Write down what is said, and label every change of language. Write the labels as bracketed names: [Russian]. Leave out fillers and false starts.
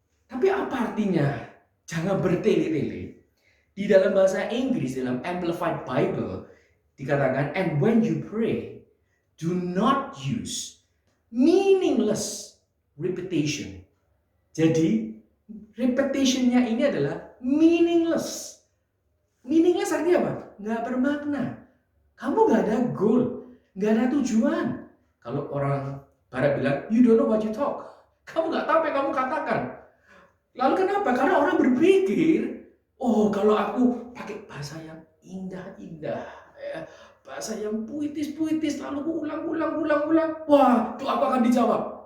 [Indonesian] Tapi apa artinya jangan bertele-tele? Di dalam bahasa Inggris, dalam Amplified Bible dikatakan, [English] and when you pray, do not use meaningless repetition. [Indonesian] Jadi repetitionnya ini adalah meaningless. Meaningless artinya apa? Nggak bermakna. Kamu nggak ada goal, nggak ada tujuan. Kalau orang Barat bilang, [English] you don't know what you talk. [Indonesian] Kamu nggak tahu apa yang kamu katakan. Lalu kenapa? Karena orang berpikir, oh kalau aku pakai bahasa yang indah-indah, bahasa yang puitis-puitis, lalu aku ulang, wah doa aku akan dijawab.